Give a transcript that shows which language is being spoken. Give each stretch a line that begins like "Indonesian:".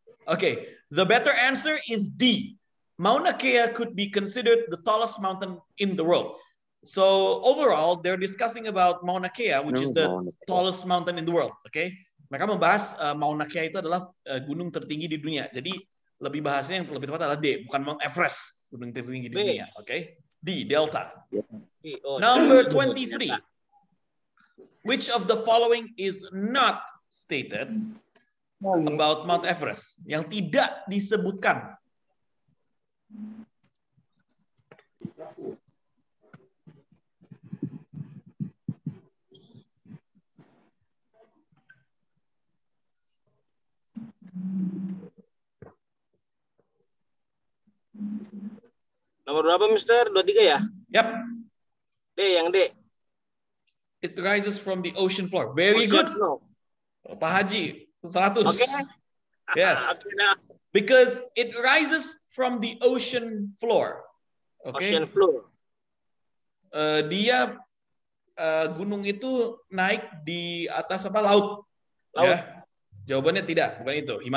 English: Okay, the better answer is D. Mauna Kea could be considered the tallest mountain in the world. So overall, they're discussing about Mauna Kea, which is the tallest mountain in the world.
Indonesian: Okay, mereka membahas Mauna Kea itu adalah gunung tertinggi di dunia. Jadi lebih bahasnya yang lebih tepat adalah D, bukan Mount Everest, gunung tertinggi di dunia.
English: Okay, D, Delta. Number 23. Which of the following is not stated about Mount Everest?
Indonesian: Yang tidak disebutkan. Nomor berapa, Mister? 23 ya? Yap. D, yang D.
English: It rises from the ocean floor. Very good. Pak Haji, 100. Okay. Yes. Because it rises from the ocean floor. Okay. Ocean floor.
Indonesian: Dia gunung itu naik di atas apa? Laut. Ya. Jawabannya tidak, bukan itu.